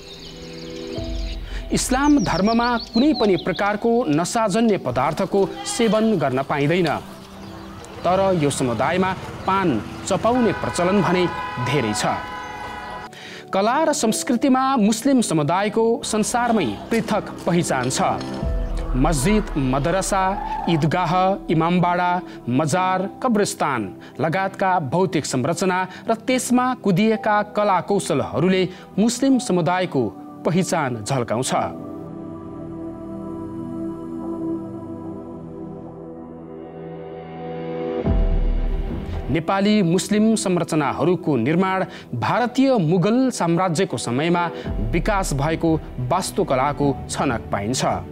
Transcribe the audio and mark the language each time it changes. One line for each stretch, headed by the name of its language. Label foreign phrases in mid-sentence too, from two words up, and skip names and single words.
Nepali: इस्लाम धर्ममा कुनै पनि प्रकारको नशाजन्य पदार्थको सेवन गर्न पाइँदैन। तर यो समुदायमा पान चपाउने प्रचलन भने धेरै छ। कला र संस्कृतिमा मुस्लिम समुदायको संसारमै पृथक पहिचान छ। मस्जिद, मदरसा, ईदगाह, इमामबाडा, मजार, कब्रिस्तान लगायतका भौतिक संरचना र त्यसमा कुदिएका कला कौशलहरूले मुस्लिम समुदायको पहिचान झल्काउँछ। नेपाली मुस्लिम संरचनाहरूको निर्माण भारतीय मुगल साम्राज्यको समयमा विकास भएको वास्तुकलाको छनक पाइन्छ।